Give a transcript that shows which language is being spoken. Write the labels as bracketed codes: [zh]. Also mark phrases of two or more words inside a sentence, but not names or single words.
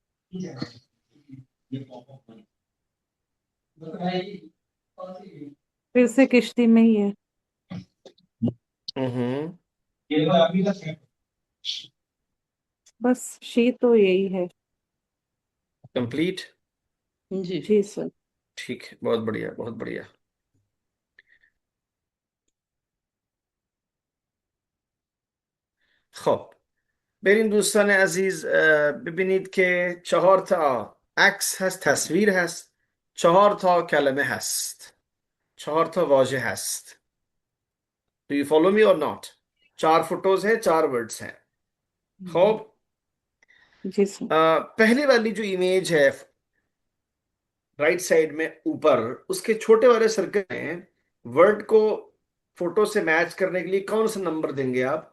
[hi] फिर से किश्ती में ही है। हम्म। बस शी तो यही है। कंप्लीट। जी जी सर। ठीक है, बहुत बढ़िया बहुत बढ़िया। [fa] خب بریم دوستان عزیز، ببینید که 4 تا عکس هست، تصویر هست، 4 تا کلمه هست، 4 تا واژه هست. [en] Do you follow me or not? [hi] 4 फोटोज हैं, 4 वर्ड्स हैं. [fa] خب [hi] जी सर। पहली वाली जो इमेज है [en] right side [hi] में ऊपर, उसके छोटे वाले सर्कल में वर्ड को फोटो से मैच करने के लिए कौन सा नंबर देंगे आप?